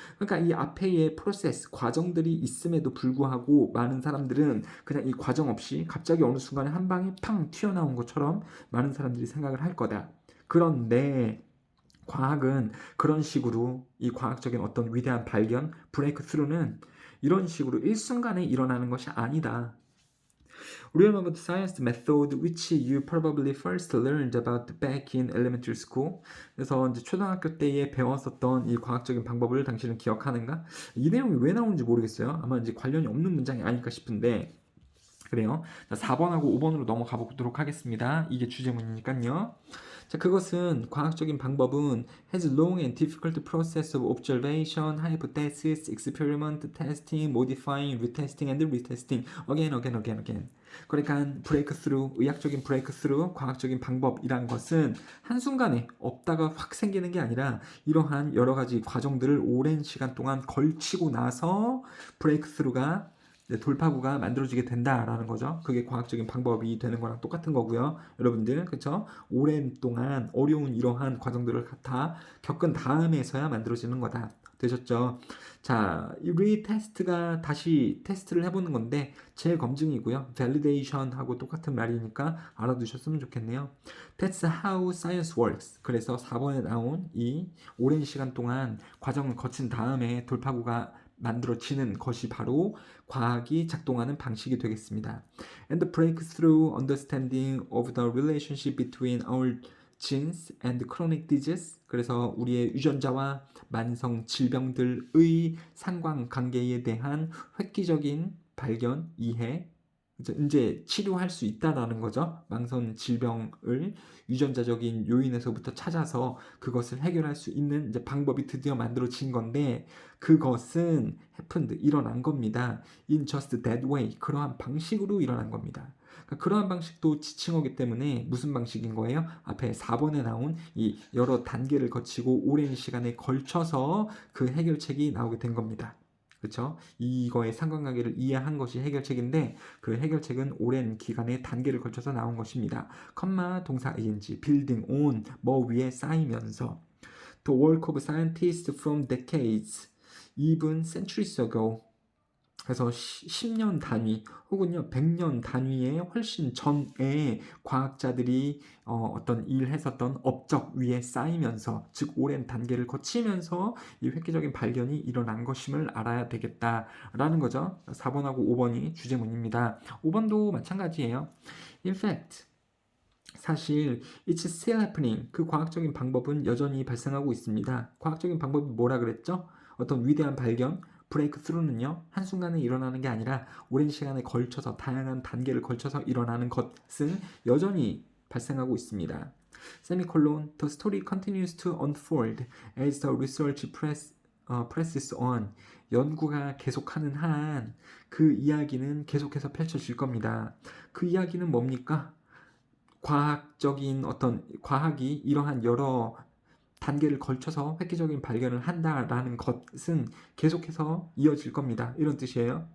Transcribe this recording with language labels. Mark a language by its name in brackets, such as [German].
[Korean] 그러니까 이 앞에의 프로세스, 과정들이 있음에도 불구하고 많은 사람들은 그냥 이 과정 없이 갑자기 어느 순간에 한 방에 팡 튀어나온 것처럼 많은 사람들이 생각을 할 거다. 그런데 과학은 그런 식으로 이 과학적인 어떤 위대한 발견, 브레이크 스루는 이런 식으로 일순간에 일어나는 것이 아니다. [English] Remember the science method which you probably first learned about back in elementary school. [Korean] 그래서 이제 초등학교 때에 배웠었던 이 과학적인 방법을 당신은 기억하는가? 이 내용이 왜 나오는지 모르겠어요. 아마 이제 관련이 없는 문장이 아닐까 싶은데 그래요. 자, 4번하고 5번으로 넘어가 보도록 하겠습니다. 이게 주제문이니까요. 자, 그것은 과학적인 방법은 [English] has long and difficult process of observation, hypothesis, experiment, testing, modifying, retesting, and retesting again. [Korean] 그러니까 브레이크스루, 의학적인 브레이크스루, 과학적인 방법이란 것은 한순간에 없다가 확 생기는 게 아니라 이러한 여러 가지 과정들을 오랜 시간 동안 걸치고 나서 브레이크스루가 돌파구가 만들어지게 된다라는 거죠. 그게 과학적인 방법이 되는 거랑 똑같은 거고요. 여러분들, 그쵸? 오랜 동안 어려운 이러한 과정들을 다 겪은 다음에서야 만들어지는 거다. 되셨죠? 자, 이 리테스트가 다시 테스트를 해보는 건데 재검증이고요. validation하고 똑같은 말이니까 알아두셨으면 좋겠네요. [English] That's how science works. [Korean] 그래서 4번에 나온 이 오랜 시간 동안 과정을 거친 다음에 돌파구가 만들어지는 것이 바로 과학이 작동하는 방식이 되겠습니다. [English] And the breakthrough understanding of the relationship between our genes and chronic disease. [Korean] 그래서 우리의 유전자와 만성 질병들의 상관관계에 대한 획기적인 발견, 이해, 이제 치료할 수 있다라는 거죠. 만성 질병을 유전자적인 요인에서부터 찾아서 그것을 해결할 수 있는 이제 방법이 드디어 만들어진 건데 그것은 [English] happened, [Korean] 일어난 겁니다. [English] In just that way, [Korean] 그러한 방식으로 일어난 겁니다. 그러니까 그러한 방식도 지칭어기 때문에 무슨 방식인 거예요? 앞에 4번에 나온 이 여러 단계를 거치고 오랜 시간에 걸쳐서 그 해결책이 나오게 된 겁니다. 그렇죠? 이거의 상관관계를 이해한 것이 해결책인데 그 해결책은 오랜 기간의 단계를 거쳐서 나온 것입니다. 컴마 동사 [English] ing, building on, [Korean] 뭐 위에 쌓이면서 [English] The work of scientists from decades, even centuries ago. [Korean] 그래서 10년 단위 혹은요 100년 단위의 훨씬 전에 과학자들이 어떤 일했었던 업적 위에 쌓이면서 즉 오랜 단계를 거치면서 이 획기적인 발견이 일어난 것임을 알아야 되겠다라는 거죠. 4번하고 5번이 주제문입니다. 5번도 마찬가지예요. [English] In fact, [Korean] 사실 [English] it's still happening. [Korean] 그 과학적인 방법은 여전히 발생하고 있습니다. 과학적인 방법이 뭐라 그랬죠? 어떤 위대한 발견, 브레이크 스루는요 한순간에 일어나는 게 아니라 오랜 시간에 걸쳐서 다양한 단계를 걸쳐서 일어나는 것은 여전히 발생하고 있습니다. [English] 세미콜론 The story continues to unfold as the research presses on. [Korean] 연구가 계속하는 한 그 이야기는 계속해서 펼쳐질 겁니다. 그 이야기는 뭡니까? 과학적인 어떤 과학이 이러한 여러 단계를 걸쳐서 획기적인 발견을 한다라는 것은 계속해서 이어질 겁니다. 이런 뜻이에요.